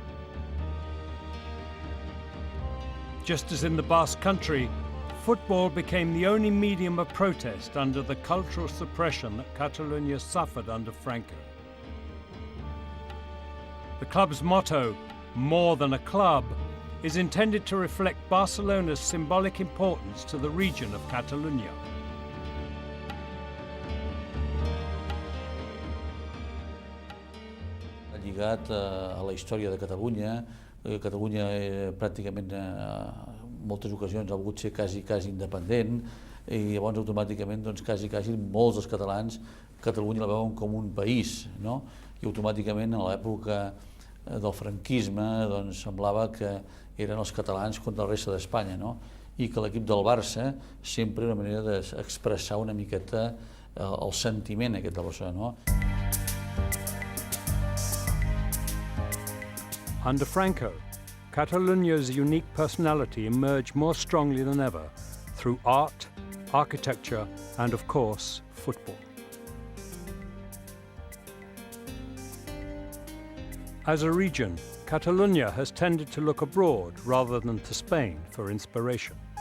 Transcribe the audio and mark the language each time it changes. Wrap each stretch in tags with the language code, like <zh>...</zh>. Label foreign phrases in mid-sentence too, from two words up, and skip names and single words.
<en>Just as in the Basque country, football became the only medium of protest under the cultural suppression that Catalonia suffered under Franco. The club's motto, "More than a club," is intended to reflect Barcelona's symbolic importance to the region of Catalonia.</en> <ca>Lligat a la història de Catalunya. Catalunya pràcticament en moltes ocasions ha volgut ser quasi independent i llavors automàticament quasi molts dels catalans Catalunya la veuen com un país, no? I automàticament a l'època del franquisme semblava que eren els catalans contra la resta d'Espanya, no? I que l'equip del Barça sempre era una manera d'expressar una miqueta el sentiment aquest de Barcelona, no?</ca> <en>Under Franco, Catalonia's unique personality emerged more strongly than ever through art, architecture, and of course, football. As a region, Catalonia has tended to look abroad rather than to Spain for inspiration.</en>